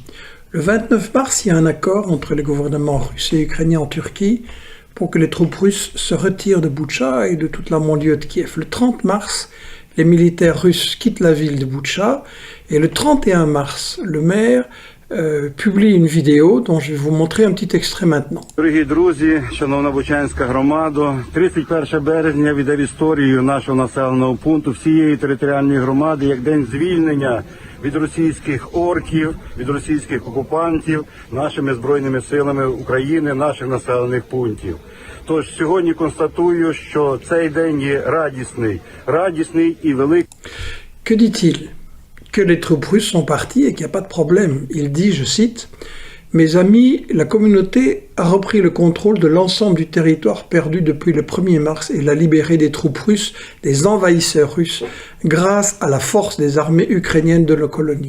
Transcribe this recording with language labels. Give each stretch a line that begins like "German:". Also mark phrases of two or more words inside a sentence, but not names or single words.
French: Le 29 mars, il y a un accord entre les gouvernements russes et ukrainiens en Turquie pour que les troupes russes se retirent de Boutcha et de toute la banlieue de Kiev. Le 30 mars, les militaires russes quittent la ville de Boutcha et le 31 mars, le maire publie une vidéo dont je vais vous montrer un petit extrait maintenant.
Ukrainian: Дорогі друзі, шановна Бучанська громада, 31 березня віде в історію нашого населеного пункту всієї територіальної громади як день звільнення від російських орків, від російських окупантів нашими збройними силами України, наших населених пунктів. Тож сьогодні констатую, що цей день є радісний і великий.
French: Que dit-il? Que les troupes russes sont parties et qu'il n'y a pas de problème. Il dit, je cite, « Mes amis, la communauté a repris le contrôle de l'ensemble du territoire perdu depuis le 1er mars et l'a libéré des troupes russes, des envahisseurs russes, grâce à la force des armées ukrainiennes de nos colonies.